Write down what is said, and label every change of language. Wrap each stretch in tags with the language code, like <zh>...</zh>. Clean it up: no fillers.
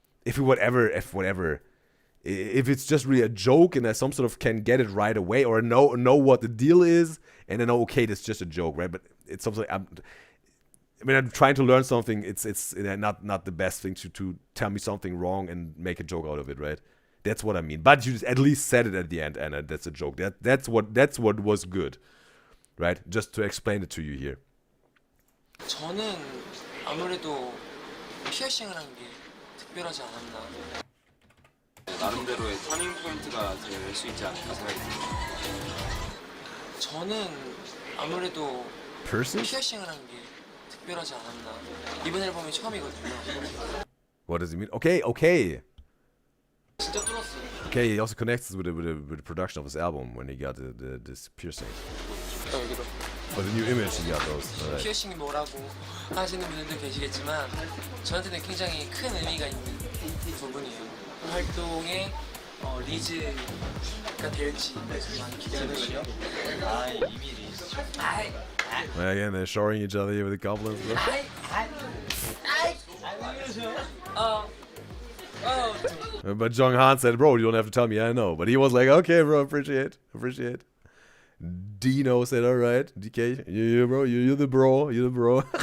<en>If it's just really a joke and I some sort of can get it right away or know what the deal is and then okay, that's just a joke, right? But it's something I'm trying to learn something. It's not the best thing to tell me something wrong and make a joke out of it, right? That's what I mean. But you at least said it at the end, Anna. That's a joke. That's what was good, right? Just to explain it to you here.</en> <ko>저는 아무래도 피어싱을 한 게 특별하지 않았나. 나름대로의 터닝 포인트가 될 수 있지 않을까 생각이 듭니다. 저는 아무래도 피어싱을 한 게 특별하지 않았나. 이번 앨범이 처음이거든요.</ko> <en>What does he mean? Okay.</en> <ko>진짜 뚫었어요.</ko> <en>Okay, he also connects with the production of his album when he got this piercing.</en> <ko>여기로.</ko> <en>For the new image he got those. Right.</en> <ko>피어싱이 뭐라고 하시는 분들도 계시겠지만 저한테는 굉장히 큰 의미가 있는 부분이에요. 활동에 리즈가 될지 많이 기대되거든요. 아 이미 리즈죠.</ko> <en>Again, they're showing each other here with the compliments. But Jong Han said, bro, you don't have to tell me, I know. But he was like, okay, bro, appreciate. Dino said, all right, DK, you bro, you're the bro.</en>